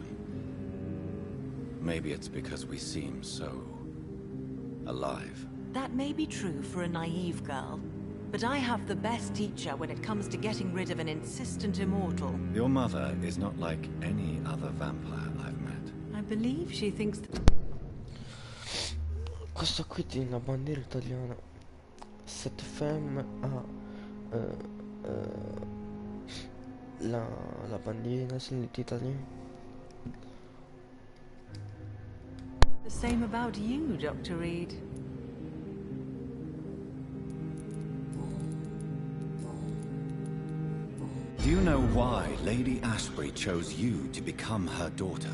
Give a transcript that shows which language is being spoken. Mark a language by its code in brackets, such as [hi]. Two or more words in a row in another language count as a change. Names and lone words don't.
[en] Maybe it's because we seem so... alive. That may be true for a naive girl, but I have the best teacher when it comes to getting rid of an insistent immortal. Your mother is not like any other vampire I've met. I believe she thinks... [it] Questa qui è una bandiera italiana. [fr] Cette femme [it] ha la bandiera italiana. [en] The same about you, Dr. Reed. Do you know why Lady Ashbury chose you to become her daughter?